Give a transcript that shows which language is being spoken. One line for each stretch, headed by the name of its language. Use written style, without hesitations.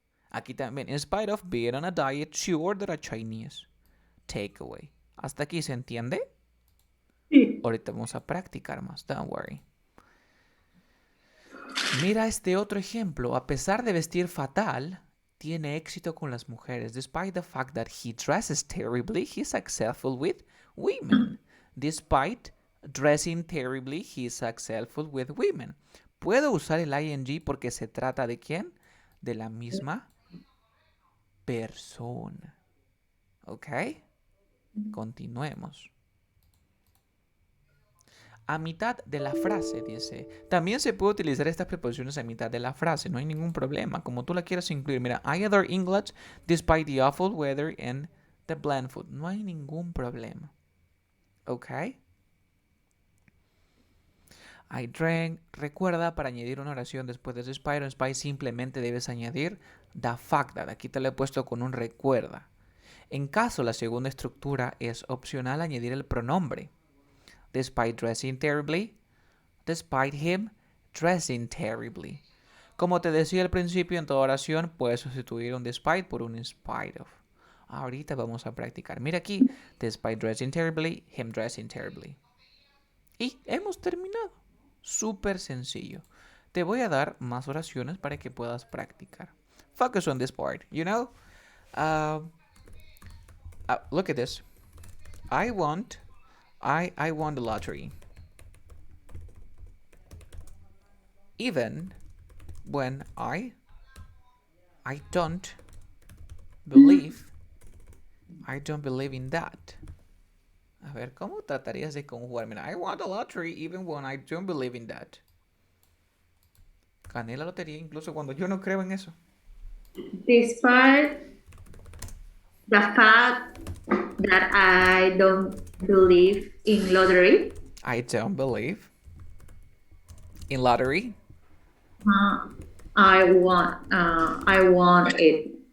Spanish: Aquí también,
English: in spite of being on a diet, she ordered a Chinese takeaway.
Spanish: ¿Hasta aquí se entiende? Sí. Ahorita vamos a practicar más,
English: don't worry.
Spanish: Mira este otro ejemplo. A pesar de vestir fatal, tiene éxito con las mujeres.
English: Despite the fact that he dresses terribly, he's successful with women. Despite dressing terribly, he's successful with women.
Spanish: ¿Puedo usar el ing porque se trata de quién? De la misma persona. ¿Ok? Continuemos. A mitad de la frase, dice. También se puede utilizar estas preposiciones a mitad de la frase, no hay ningún problema, como tú la quieras incluir.
English: Mira, I adore English despite the awful weather and the bland food.
Spanish: No hay ningún problema. ¿Ok?
English: I drank.
Spanish: Recuerda, para añadir una oración después de despite o despite, simplemente debes añadir
English: the fact that.
Spanish: Aquí te lo he puesto con un recuerda. En caso la segunda estructura es opcional añadir el pronombre.
English: Despite dressing terribly, despite him dressing terribly.
Spanish: Como te decía al principio, en toda oración puedes sustituir un despite por un in spite of. Ahorita vamos a practicar. Mira aquí,
English: despite dressing terribly, him dressing terribly.
Spanish: Y hemos terminado. Súper sencillo. Te voy a dar más oraciones para que puedas practicar.
English: Focus on this part, you know? Look at this. I won the lottery. Even when I don't believe in that.
Spanish: A ver, ¿cómo tratarías de conjugar?
English: Mira, I won the lottery even when I don't believe in that.
Spanish: Gané la lotería incluso cuando yo no creo en eso.
English: Despite the fact that I don't believe in lottery. I don't believe in lottery. I want it.